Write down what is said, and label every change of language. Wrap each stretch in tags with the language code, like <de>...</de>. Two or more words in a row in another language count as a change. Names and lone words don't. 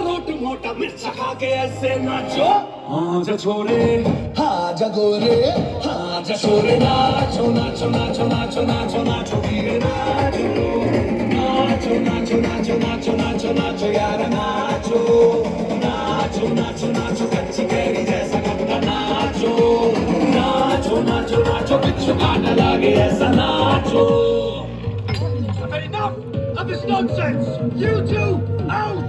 <hi>रोट मोटा मिर्च खा के ऐसे नाचो, हाँ जा छोरे हाँ जा गोरे हाँ जा छोरे नाचो नाचो नाचो नाचो नाचो नाचो वीरे नाचो नाचो नाचो नाचो नाचो नाचो नाचो यार नाचो नाचो नाचो नाचो कच्ची कैरी जैसा कपड़ा नाचो नाचो नाचो नाचो बिच्छू काटा लागे ऐसा नाचो</hi> <en>I've had enough of this nonsense. You two, out!</en>